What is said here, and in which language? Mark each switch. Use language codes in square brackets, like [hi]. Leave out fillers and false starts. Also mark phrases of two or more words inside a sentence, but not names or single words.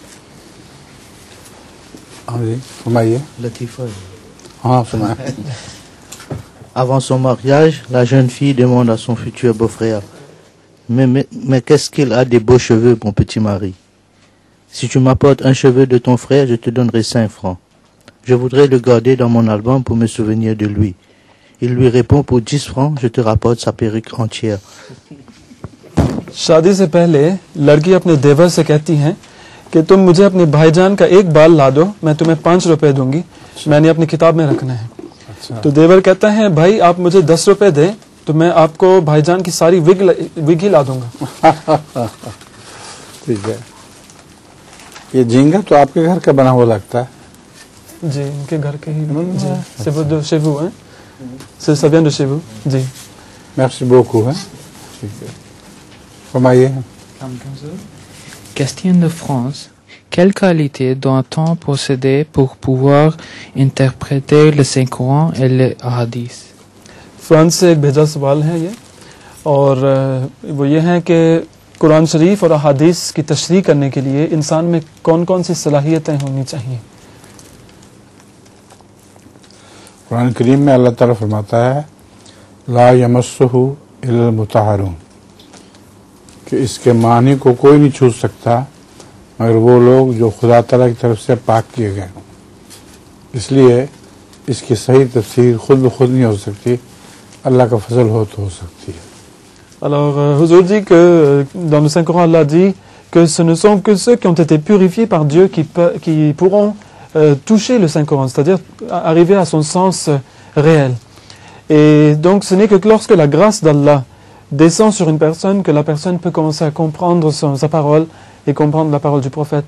[fr] Avant son mariage, la jeune fille demande à son futur beau-frère: mais qu'est-ce qu'il a des beaux cheveux, mon petit mari. Si tu m'apportes un cheveu de ton frère, je te donnerai 5 francs. Je voudrais le garder dans mon album pour me souvenir de lui. Il lui répond: pour 10 francs, je te rapporte sa perruque entière. [ur] شادی سے پہلے لڑکی اپنے دیور سے کہتی ہے کہ تم مجھے اپنے بھائی جان کا ایک بال لا دو، میں تمہیں 5 روپے دوں گی، میں نے اپنی کتاب میں رکھنا ہے. تو دیور کہتا ہے بھائی آپ مجھے 10 روپے دے تو میں آپ کو بھائی جان کی ساری وگ ہی لا دوں گا. ٹھیک ہے. یہ جھینگا تو آپ کے گھر کا بنا ہوا لگتا ہے. جی، ان کے گھر کے ہی. [fr] C'est chez vous, hein? Ça vient de chez vous. जी। Merci beaucoup, hein? [ur] ٹھیک ہے۔ فرمائیے. [fr] Question de France. Quelle qualité doit-on posséder pour pouvoir interpréter le Saint-Coran et le Hadith? [ur] فرانس سے ایک بھیجا سوال ہے یہ، اور وہ یہ ہے کہ قرآن شریف اور حدیث کی تشریح کرنے کے لیے انسان میں کون کون سی صلاحیتیں ہونی چاہئیں. قرآن کریم میں اللہ تعالیٰ فرماتا ہے [ar] لا يمسه إلا المطهرون, [ur] کہ اس کے معنی کو کوئی نہیں چھو سکتا مگر وہ لوگ جو خدا تعالیٰ کی طرف سے پاک کیے گئے. اس لیے اس کی صحیح تفسیر خود بخود نہیں ہو سکتی، اللہ کا فضل ہو تو ہو سکتی ہے. [fr] Alors, Huzour dit que dans le Saint-Coran, Allah dit que ce ne sont que ceux qui ont été purifiés par Dieu qui pourront toucher le Saint-Coran, c'est-à-dire arriver à son sens réel. Et donc, ce n'est que lorsque la grâce d'Allah descend sur une personne que la personne peut commencer à comprendre sa parole et comprendre la parole du prophète.